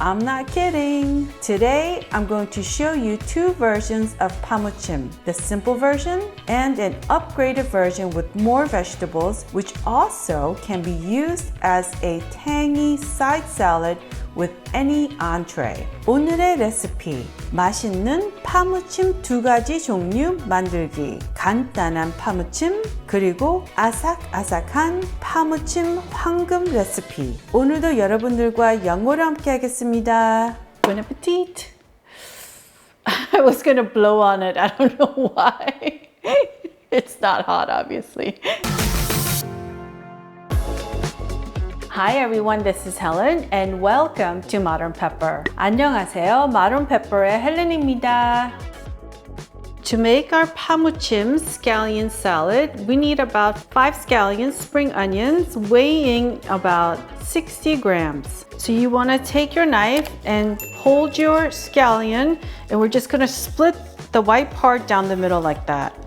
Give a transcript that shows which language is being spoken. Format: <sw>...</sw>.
<en>I'm not kidding. Today, I'm going to show you two versions of PaMuChim, the simple version and an upgraded version with more vegetables, which also can be used as a tangy side salad with any entree.</en> <ko>오늘의 레시피, 맛있는 파무침 두 가지 종류 만들기, 간단한 파무침, 그리고 아삭아삭한 파무침 황금 레시피. 오늘도 여러분들과 영어로 함께 하겠습니다.</ko> <en>Bon appetit! I was gonna blow on it, I don't know why. It's not hot, obviously. Hi everyone, this is Helen and welcome to Modern Pepper.</en> <ko>안녕하세요, Modern Pepper의 헬렌입니다.</ko> <en>To make our PaMuChim scallion salad, we need about 5 scallions, spring onions, weighing about 60 grams. So you want to take your knife and hold your scallion, and we're just going to split the white part down the middle like that.</en>